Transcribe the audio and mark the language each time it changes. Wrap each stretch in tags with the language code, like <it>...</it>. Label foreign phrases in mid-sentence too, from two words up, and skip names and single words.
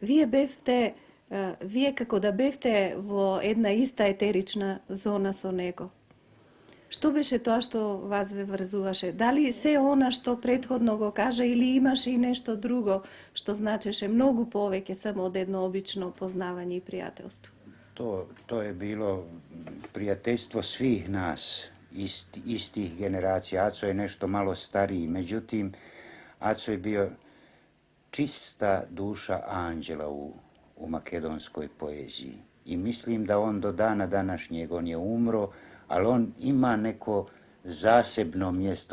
<mk>Вие како да бевте во една иста етерична зона со него. Што беше тоа што вас ве врзуваше? Дали се она што претходно го кажа или имаше и нешто друго што значеше многу повеќе само од едно обично познавање и пријателство?</mk> <bs>To je bilo prijateljstvo svih nas, istih generacija. Aco je nešto malo stariji, međutim, Aco je bio čista duša anđela u makedonskoj poeziji. I mislim da on do dana današnjeg, on je umro, ali on ima neko zasebno mjesto.</bs>